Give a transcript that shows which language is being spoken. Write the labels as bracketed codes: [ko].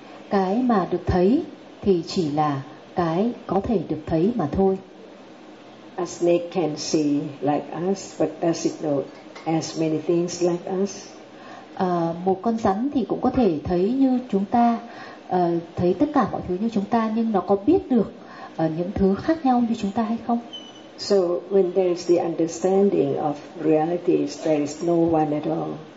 [vi] Cái mà được thấy thì chỉ là cái có thể được thấy mà thôi. [en] A snake can see like us, but does it know as many things like us? [vi] Một con rắn thì cũng có thể thấy như chúng ta, thấy tất cả mọi thứ như chúng ta, nhưng nó có biết được những thứ khác nhau như chúng ta hay không? [en] So when there is the understanding of reality, there is no one at all.